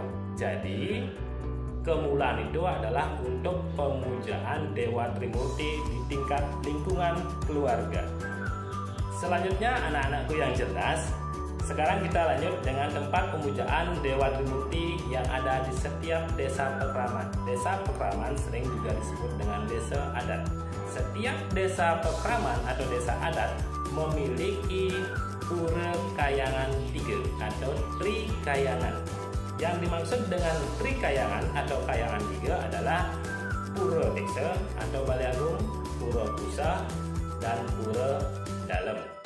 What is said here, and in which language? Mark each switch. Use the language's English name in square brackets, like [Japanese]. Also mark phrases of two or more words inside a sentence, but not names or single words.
[Indonesian] Jadi kemulan itu adalah untuk pemujaan Dewa Trimurti di tingkat lingkungan keluarga. Selanjutnya anak-anakku yang cerdas, sekarang kita lanjut dengan tempat pemujaan Dewa Trimurti yang ada di setiap desa pekraman. Desa pekraman sering juga disebut dengan desa adat. Setiap desa pekraman atau desa adat memiliki pura kayangan 3 atau trikayangan. Yang dimaksud dengan trikayangan atau kayangan 3 adalah pura desa atau Balai Agung, pura pusah, dan pura dalem.